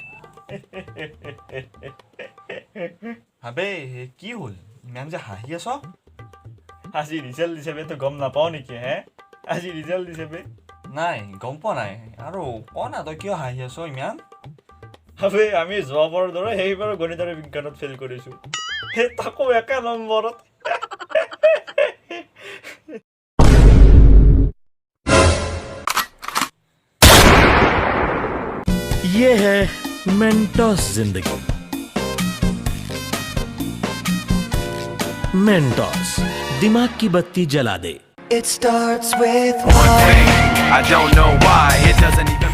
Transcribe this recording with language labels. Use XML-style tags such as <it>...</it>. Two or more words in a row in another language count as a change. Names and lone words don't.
<as>ভাবে কি হ'ল ইমান যে হাঁহি আছ আজি ৰিজাল্ট দিছে বে তই গম নাপাও নেকি আজি ৰিজাল্ট দিছে বে নাই গম পোৱা নাই আৰু ক না তই কিয় হাঁহি আছ ইমান ভাবে আমি যোৱাবাৰৰ দৰে সেইবাৰ গণিত আৰু বিজ্ঞানত ফেইল কৰিছোঁ তাকো 1 নম্বৰত</as> <hi>ये है मेंटोस जिंदगी मेंटोस दिमाग की बत्ती जला दे</hi> <en>It starts with one thing, I don't know why, it doesn't even</en>